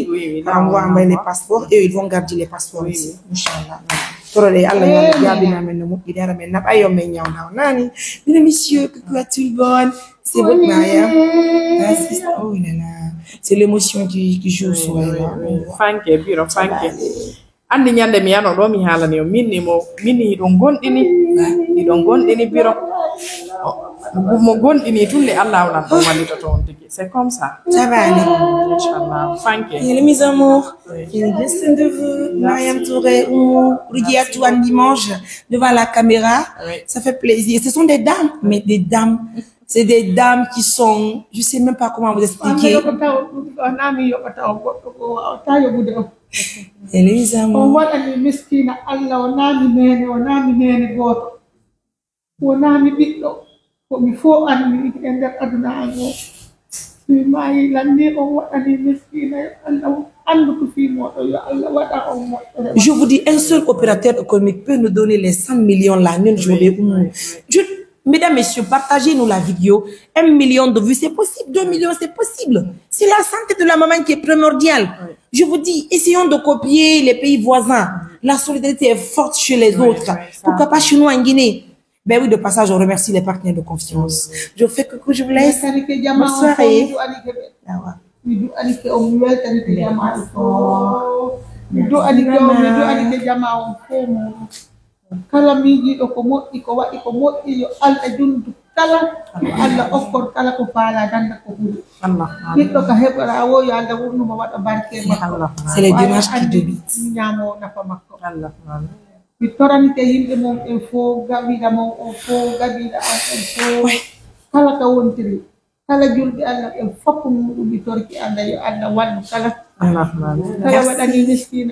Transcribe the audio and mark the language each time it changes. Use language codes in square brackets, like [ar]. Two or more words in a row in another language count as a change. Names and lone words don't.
[fr] On va envoyer les passeports et ils vont garder les passeports ici. Inch'Allah. Mesdames, messieurs, coucou à tout le monde. C'est votre mariage. Oh là là. C'est l'émotion qui joue sur elle. [ff] Andi nyande mi yano do mi halani minni don gondini biro mo gondini tulle Allah wala do walita ton tigi [fr] c'est comme ça va aller [en] inchallah thank you [fr] les mes amours il est bien de vous Mariam Touré ou Rudia tout un dimanche devant la caméra ça fait plaisir ce sont des dames mais des dames c'est des dames qui sont je sais même pas comment vous expliquer Elisa [ff] on waɗani miskina Allah o naami nene goto o naami ɓiɗɗo komi fo anmi e nder aduna an o mi maayi lanni on waɗani miskina Allah andu ko fimoɗo yo Allah waɗa on moƴƴere. [fr] Je vous dis, un seul opérateur économique peut nous donner les 100 millions là, une journée. Mesdames, messieurs, partagez-nous la vidéo. 1 million de vues, c'est possible. 2 millions, c'est possible. C'est la santé de la maman qui est primordiale. Je vous dis, essayons de copier les pays voisins. La solidarité est forte chez les autres. Pourquoi pas chez nous en Guinée? Ben oui, de passage, on remercie les partenaires de confiance. Je fais coucou, je vous laisse. Bonne soirée. [ff] Kala miijiɗo ko moƴƴi ko waɗi ko moƴƴi yo Allah jundu kala yo Allah okkor kala ko faala danda ko ɓuri ɓiɗɗo ka heɓora wo yo Allah wurnuma waɗa barke makko [fr] c'est les dimanches qui débutent [ff] ñaamo nafa makko mi toranite yimɓe mum en fof gaɓiɗa mum on fof gaɓiɗa an en fof kala ka wontiri kala julɓe Allah ɓen fof muɗum mi torki Allah yo Allah wallu kala waɗani miskina